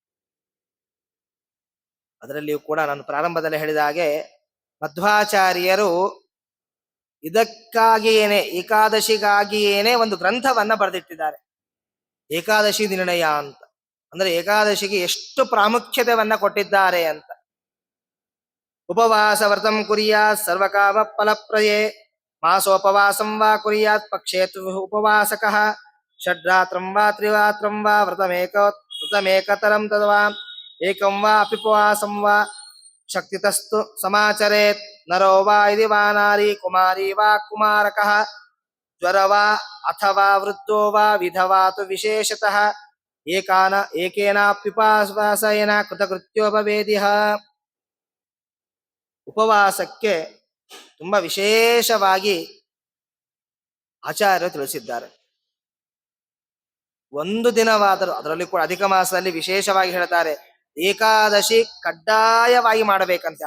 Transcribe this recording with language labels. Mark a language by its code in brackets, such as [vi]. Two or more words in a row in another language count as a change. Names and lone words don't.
[kn] ಅದರಲ್ಲಿಯೂ ಕೂಡ ನಾನು ಪ್ರಾರಂಭದಲ್ಲಿ ಹೇಳಿದ ಹಾಗೆ ಮಧ್ವಾಚಾರ್ಯರು ಇದಕ್ಕಾಗಿಯೇನೆ, ಏಕಾದಶಿಗಾಗಿಯೇನೆ ಒಂದು ಗ್ರಂಥವನ್ನ ಬರೆದಿಟ್ಟಿದ್ದಾರೆ, ಏಕಾದಶಿ ನಿರ್ಣಯ ಅಂತ. ಅಂದ್ರೆ ಏಕಾದಶಿಗೆ ಎಷ್ಟು ಪ್ರಾಮುಖ್ಯತೆಯನ್ನ ಕೊಟ್ಟಿದ್ದಾರೆ ಅಂತ. [sa] ಉಪವಾಸ ವ್ರತಂ ಕುರ್ಯಾತ್ ಸರ್ವಕಾಮ ಫಲಪ್ರಯೇ, ಮಾಸೋಪವಾಸಂ ವಾ ಕುರ್ಯಾತ್ ಪಕ್ಷೇತು ಉಪವಾಸಕಃ, ಷಡ್ರಾತ್ರಂ ವಾ ತ್ರಿರಾತ್ರಂ ವಾ ವ್ರತಮೇಕತರಂ ತದ್ವಾ ಏಕಂ ವಾ ಅಪಿಪವಾಸಂ ವಾ ಶಕ್ತಿತಸ್ತು ಸಮಾಚರೇತ್, ನರೋ ವಾ ಇದಿ ವಾ ನಾರಿ, ಕುಮಾರಿ ವಾ ಕುಮಾರಕಃ, ಜ್ವರ ವಾ ಅಥವಾ ವೃದ್ಧೋ ವಾ ವಿಧವಾತು ವಿಶೇಷತಃ, ಏಕೇನಾಪ್ಯುಪವಾಸೇನ ಕೃತಕೃತ್ಯೋ ಭವೇದಿಹ. [kn] ಉಪವಾಸಕ್ಕೆ ತುಂಬಾ ವಿಶೇಷವಾಗಿ ಆಚಾರ್ಯರು ತಿಳಿಸಿದ್ದಾರೆ. ಒಂದು ದಿನವಾದರೂ, ಅದರಲ್ಲಿ ಕೂಡ ಅಧಿಕ ಮಾಸದಲ್ಲಿ ವಿಶೇಷವಾಗಿ ಹೇಳ್ತಾರೆ, ಏಕಾದಶಿ ಕಡ್ಡಾಯವಾಗಿ ಮಾಡಬೇಕಂತೆ.